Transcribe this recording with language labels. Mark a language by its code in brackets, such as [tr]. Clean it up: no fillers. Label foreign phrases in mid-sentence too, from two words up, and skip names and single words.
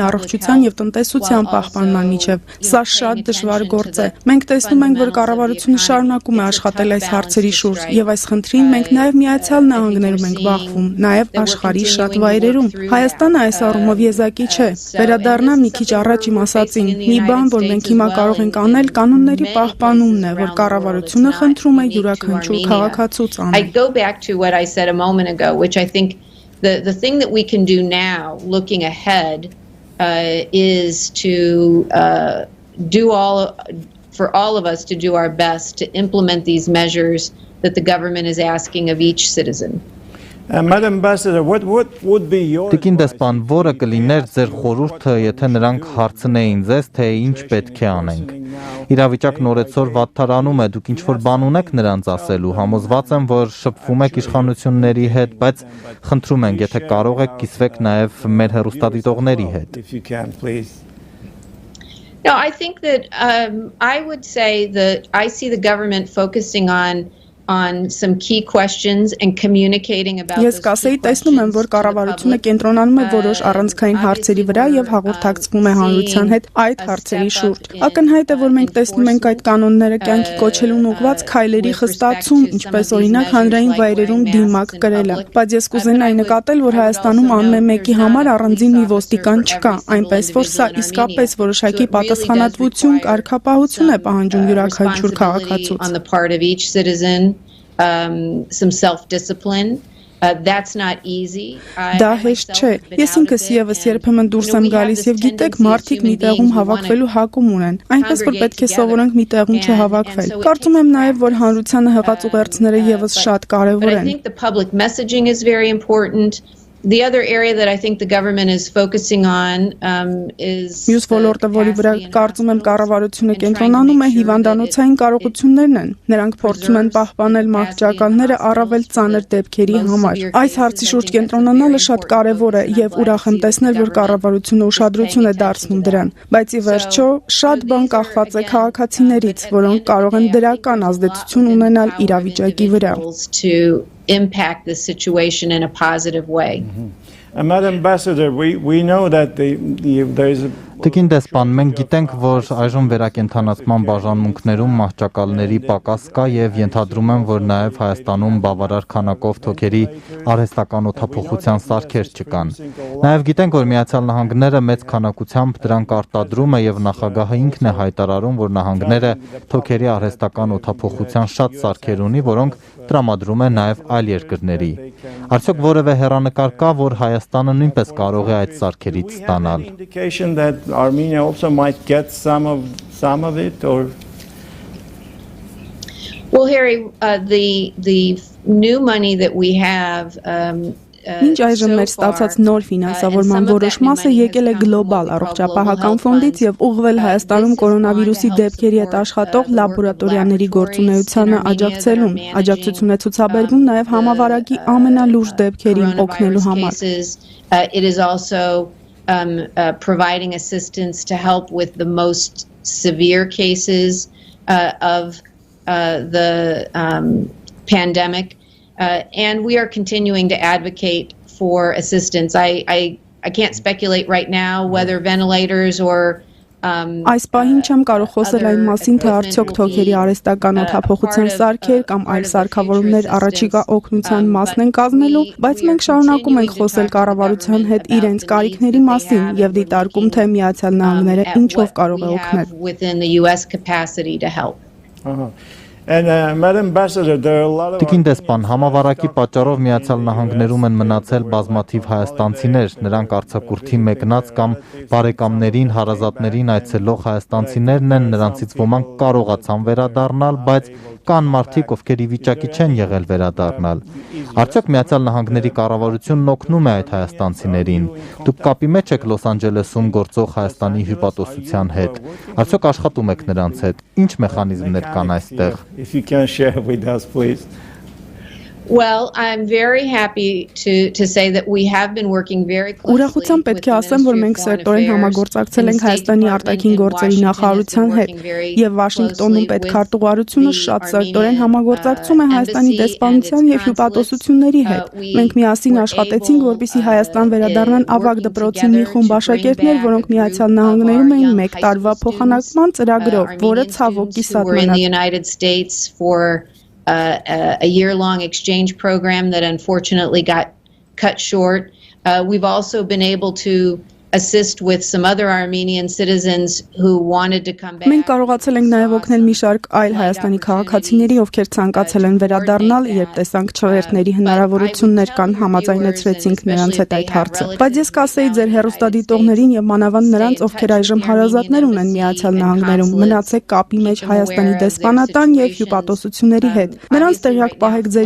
[hy] առողջության եւ տնտեսության պահպանման միջև։ Սա շատ դժվար գործ է։ Մենք տեսնում ենք, որ կառավարությունը շարունակում է աշխատել այս հարցերի շուրջ, եւ այս խնդրին մենք նաեւ Միացյալ Նահանգներում ենք բախվում, նաեւ աշխարհի շատ վայրերում։ Հայաստանը այս առումով եզակի չէ։ Վերադառնամ մի քիչ առաջ իմ ասածին, մի բան, որ մենք հիմա կարող ենք անել, կանոնների պահպանումն է, որ կառավարությունը խնդրում է յուրաքանչյուր քաղաքացուց անել։ [en] I go back to what I said a moment ago, which I think the thing that we can do now, looking ahead, is to for all of us to do our best to implement these measures that the government is asking of each citizen. Madam Ambassador, what would be your [hy] Տիկին դեսպան, որը կլիներ ձեր խորհուրդը, եթե նրանք հարցնեին ձեզ, թե ինչ պետք է անենք։ Իրավիճակն օրեցօր վատթարանում է, դուք ինչ-որ բան ունեք նրանց ասելու, համոզված եմ, որ շփվում եք իշխանությունների հետ, բայց խնդրում ենք, եթե կարող եք, կիսվեք նաև մեր հեռուստադիտողների հետ։ [en] if you can, please? No, I think that I would say that I see the government focusing on some key questions and communicating about [hy] Ես կասեի, տեսնում եմ, որ կառավարությունը կենտրոնանում է որոշ առանցքային հարցերի վրա եւ հաղորդակցվում է հանրության հետ այդ հարցերի շուրջ։ Ակնհայտ է, որ մենք տեսնում ենք այդ կանոնները կյանքի կոչելուն ուղղված քայլերի խստացում, ինչպես օրինակ հանրային վայրերում դիմակ կրելը։ Բայց ես կուզենայի նկատել, որ Հայաստանում անմե մեկի համար առանձին մի ոստիկան չկա, այնպես որ սա իսկապես որոշակի պատասխանատվություն, կարգապահություն է պահանջում յուրաքանչյուր քաղաքացուց։ [en] Some self-discipline. That's not easy. [hy] Դա հեշտ չէ։ Ես ինքս եւս երբեմն դուրս եմ գալիս եւ գիտեք, մարդիկ մի տեղում հավաքվելու հակում ունեն։ Այնպես որ պետք է սովորենք մի տեղում չհավաքվել։ Կարծում եմ նաեւ, որ հանրությանը հղած ուղերձները եւս շատ կարեւոր են։ [en] I think the public messaging is very important. The other area that I think the government is focusing on is [hy] Մյուս ոլորտը, որի վրա կարծում եմ կառավարությունը կենտրոնանում է, հիվանդանոցային կարողություններն են։ Նրանք փորձում են պահպանել մահճականները առավել ծանր դեպքերի համար։ Այս հարցի շուրջ կենտրոնանալը շատ կարևոր է եւ ուրախ եմ տեսնել, որ կառավարությունը ուշադրություն է դարձնում դրան։ Բայց ի վերջո շատ բան կախված է քաղաքացիներից, որոնք կարող են դրական ազդեցություն ունենալ իրավիճակի վրա։ [en] Impact the situation in a positive way. Madam Ambassador, we know that there is a [hy] Տիկին դեսպան, մենք գիտենք, որ այժմ վերակենդանացման բաժանմունքներում մահճակալների պակաս կա եւ ենթադրում եմ, որ նաեւ Հայաստանում բավարար քանակով թոքերի արհեստական օդափոխության սարքեր չկան։ Նաեւ գիտենք, որ Միացյալ Նահանգները մեծ քանակությամբ դրանք արտադրում է եւ նախագահը ինքն է հայտարարում, որ նահանգները թոքերի արհեստական օդափոխության շատ սարքեր ունի, որոնք տրամադրում է նաեւ այլ երկրների։ Արդյոք որևէ հեռանկար կա, որ Հայաստանը նույնպես կարող է այդ սարքերից ստանալ։ [en] Armenia also might get some of it, or well, Harry, the new money that we have. [hy] Ինչ այժմ մեր ստացած նոր ֆինանսավորման որոշ մասը եկել է գլոբալ առողջապահական ֆոնդից եւ ուղղվել Հայաստանում կորոնավիրուսի դեպքերի հետ աշխատող լաբորատորիաների գործունեությանը աջակցելուն։ Աջակցություն է ցուցաբերվում նաեւ համավարակի ամենալուրջ դեպքերին օգնելու համար։ [en] It is also providing assistance to help with the most severe cases of the pandemic. And we are continuing to advocate for assistance. I can't speculate right now whether ventilators or [hy] Այս պահին չեմ կարող խոսել այն մասին, թե արդյոք թոքերի արհեստական օդափոխության սարքեր կամ այլ սարքավորումներ առաջիկա օգնության մասն են կազմելու, բայց մենք շարունակում ենք խոսել կառավարության հետ իրենց կարիքների մասին եւ դիտարկում, թե Միացյալ Նահանգները ինչով կարող է օգնել։ [en] Madam Ambassador, there are a lot of [hy] Տիկին դեսպան, համավարակի պատճառով Միացյալ Նահանգներում են մնացել բազմաթիվ հայաստանցիներ, նրանք արձակուրդի մեկնած կամ բարեկամներին, հարազատներին այցելող հայաստանցիներն են, նրանցից ոմանք կարողացան վերադառնալ, բայց կան մարդիկ, ովքեր ի վիճակի չեն եղել վերադառնալ։ Արդյոք Միացյալ Նահանգների կառավարությունն օգնում է այդ հայաստանցիներին։ Դուք կապի մեջ եք Լոս Անջելեսում գործող Հայաստանի հյուպատոսության հետ։ Արդյոք աշխատում եք նրանց հետ։ Ինչ մեխանիզմներ կան այստեղ։ [en] If you can share with us, please. Well, I'm very happy to say that we have been working very closely. [hy] Ուրախությամբ պետք է ասեմ, որ մենք սերտորեն համագործակցել ենք Հայաստանի արտաքին գործերի նախարարության հետ եւ Վաշինգտոնում պետքարտուղարությունը շատ սերտորեն համագործակցում է Հայաստանի դեսպանության եւ հյուպատոսությունների հետ։ Մենք միասին աշխատեցինք, որպեսզի Հայաստան վերադառնան ավագ դպրոցի մի խումբ աշակերտներ, որոնք Միացյալ Նահանգներում էին 1 տարվա փոխանակման ծրագրով, որը ցավոք կիսատ [en] մնաց։ A year-long exchange program that unfortunately got cut short. We've also been able to assist with some other Armenian citizens who wanted to come back. [hy] Մենք կարողացել ենք նաև օգնել մի շարք այլ Հայաստանի քաղաքացիների, ովքեր ցանկացել են վերադառնալ, երբ տեսանք չղերթների հնարավորություններ կան, համաձայնեցրեցինք նրանց հետ այդ հարցը։ Բայց ես կասեի ձեր հեռուստադիտողներին եւ մանավանդ նրանց, ովքեր այժմ հարազատներ ունեն Միացյալ Նահանգներում, մնացեք կապի մեջ Հայաստանի դեսպանատան եւ հյուպատոսությունների հետ։ Նրանց տեղյակ պահեք ձեր